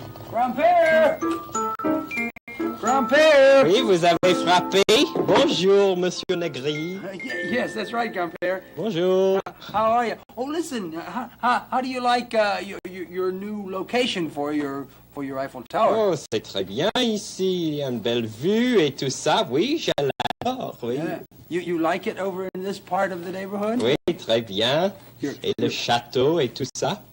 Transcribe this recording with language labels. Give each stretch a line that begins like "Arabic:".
French: Grand-père! Grand-père! Oui, vous avez frappé. Bonjour, Monsieur Negri.
English: Yes, that's right, Grand-père.
French: Bonjour.
English: How are you? Oh, listen, how do you like your new location for your Eiffel Tower?
French: Oh, c'est très bien ici, une belle vue et tout ça. Oui, je l'adore, oui.
English: Yeah. You like it over in this part of the neighborhood?
French: Oui, très bien. Et le château et tout ça.